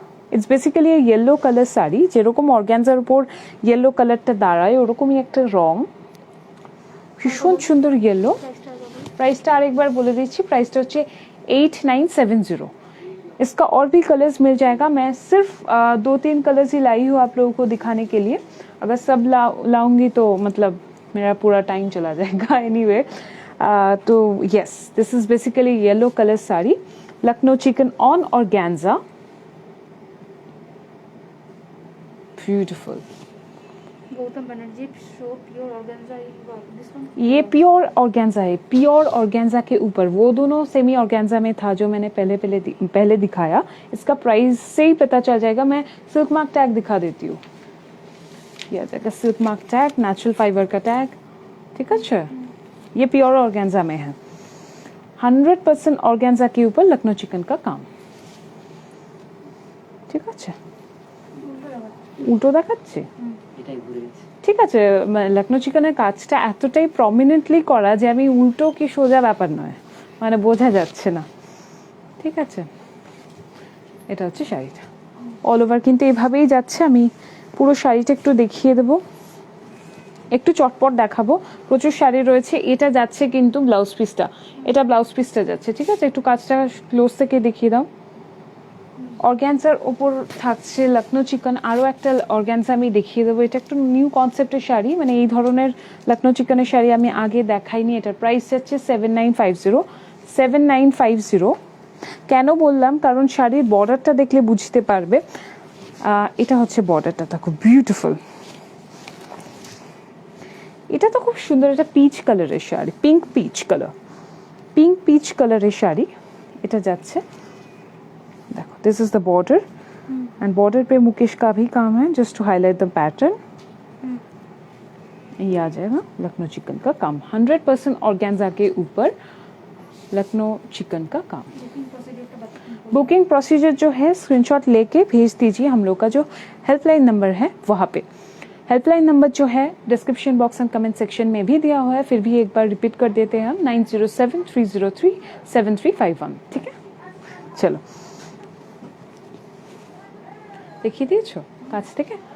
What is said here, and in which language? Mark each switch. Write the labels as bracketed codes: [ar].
[en] It's basically a yellow color saree, [bn] যেরকম অর্গ্যানজার উপর yellow কালারটা দাঁড়ায় ওরকমই একটা রং, ভীষণ সুন্দর ইয়েলো। प्राइसটা আরেকবার বলে দিচ্ছি, प्राइसটা হচ্ছে 8970। [hi] इसका और भी कलर्स मिल जाएगा, मैं सिर्फ 2-3 कलर्स ही लाई हूँ आप लोगों को दिखाने के लिए, अगर सब लाऊंगी तो मतलब मेरा पूरा टाइम चला जाएगा एनीवे। [en] तो yes, this is basically yellow colour sari, Lucknow chikan on organza, beautiful. Gautam Banerjee show pure organza, this one [hi] ये प्योर ऑर्गेन्जा है, प्योर ऑर्गेन्जा के ऊपर, वो दोनों सेमी ऑर्गेन्जा में था जो मैंने पहले दिखाया। इसका प्राइस से ही पता चल जाएगा, मैं सिल्क मार्क टैग दिखा देती हूँ। ये आ जाएगा silk mark tag, natural fibre का टैग, ठीक है? ये प्योर ऑर्गेन्जा में है, 100% ऑर्गेन्जा के ऊपर लखनऊ चिकन का काम, [bn] ঠিক আছে? উল্টো দেখাচ্ছে, ঠিক আছে? লখনৌ চিকেনের কাজটা এতটাই প্রমিনেন্টলি করা যে আমি উল্টো কি সোজা ব্যাপার নয়, মানে বোঝা যাচ্ছে না, ঠিক আছে? এটা হচ্ছে শাড়িটা অল ওভার, কিন্তু এভাবেই যাচ্ছে। আমি পুরো শাড়িটা একটু দেখিয়ে দেবো, একটু চটপট দেখাবো, প্রচুর শাড়ি রয়েছে। এটা যাচ্ছে কিন্তু ব্লাউজ পিসটা, এটা ব্লাউজ পিসটা যাচ্ছে, ঠিক আছে? একটু কাজটা ক্লোজ থেকে দেখিয়ে দাও। অর্গ্যানজার ওপর থাকছে লখনৌ চিকন, আরও একটা অর্গ্যানজা আমি দেখিয়ে দেবো। এটা একটু নিউ কনসেপ্টের শাড়ি, মানে এই ধরনের লখনৌ চিকনের শাড়ি আমি আগে দেখাইনি। এটার প্রাইস যাচ্ছে 7950। কেন বললাম, কারণ শাড়ির বর্ডারটা দেখলে বুঝতে পারবে। এটা হচ্ছে বর্ডারটা, তা খুব বিউটিফুল। এটা তো খুব সুন্দর, এটা পিচ কালারের শাড়ি, পিঙ্ক পিচ কালারের শাড়ি। এটা যাচ্ছে, দেখো, [en] this is the border, and border [hi] पे मुकेश का भी काम है, [en] Just to highlight the pattern. [hi] ये आ जाएगा लखनऊ चिकन का काम, 100% ऑर्गेन्जा के ऊपर लखनऊ चिकन का काम। बुकिंग प्रोसीजर जो है स्क्रीनशॉट लेके भेज दीजिए, हम लोग का जो हेल्पलाइन नंबर है वहाँ पे। हेल्पलाइन नंबर जो है description box and comment section में भी दिया हुआ है, फिर भी एक बार रिपीट कर देते हैं हम, 9073037351। ठीक है, [bn] চলো দেখিয়ে দিয়েছো কাছ থেকে।